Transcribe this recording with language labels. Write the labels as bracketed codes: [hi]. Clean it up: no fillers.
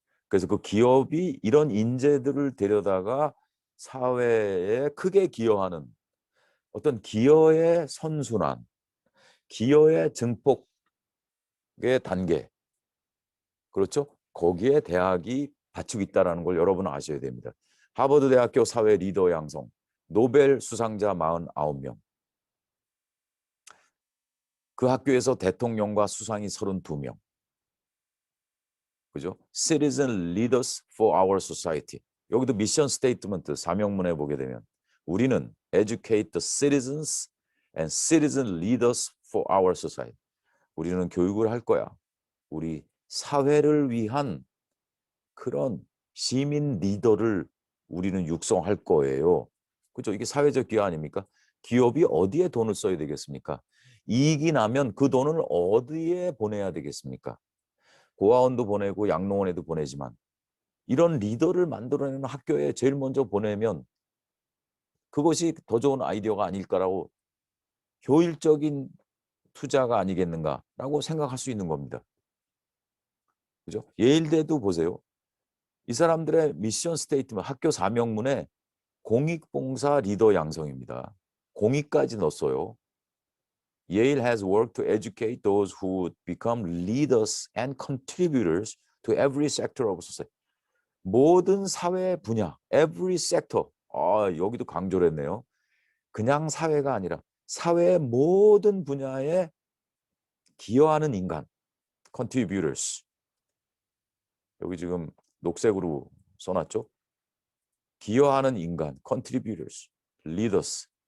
[ko] 그래서 그 기업이 이런 인재들을 데려다가 사회에 크게 기여하는 어떤 기여의 선순환, 기여의 증폭의 단계, 그렇죠? 거기에 대학이 받치고 있다는 걸 여러분은 아셔야 됩니다. 하버드 대학교 사회 리더 양성, 노벨 수상자 49명. 그 학교에서 대통령과 수상이 32명. 그죠? [en] Citizen Leaders for Our Society. 여기도 미션 스테이트먼트 사명문에 보게 되면 우리는 educate the citizens and citizen leaders for our society. [ko] 우리는 교육을 할 거야. 우리 사회를 위한 그런 시민 리더를 우리는 육성할 거예요. 그죠? 이게 사회적 기여 아닙니까? 기업이 어디에 돈을 써야 되겠습니까? 이익이 나면 그 돈을 어디에 보내야 되겠습니까? 고아원도 보내고 양로원에도 보내지만 이런 리더를 만들어내는 학교에 제일 먼저 보내면 그것이 더 좋은 아이디어가 아닐까라고, 효율적인 투자가 아니겠는가라고 생각할 수 있는 겁니다. 그죠? 예일대도 보세요. 이 사람들의 미션 스테이트먼트, 학교 사명문에 공익봉사 리더 양성입니다. 공익까지 넣었어요. [en] Yale has worked to educate those who would become leaders and contributors to every sector of society. [ko] 모든 사회 분야, every sector. 여기도 강조를 했네요. 그냥 사회가 아니라 사회의 모든 분야에 기여하는 인간, contributors. 여기 지금 녹색으로 써놨죠? 기여하는 인간, contributors, leaders.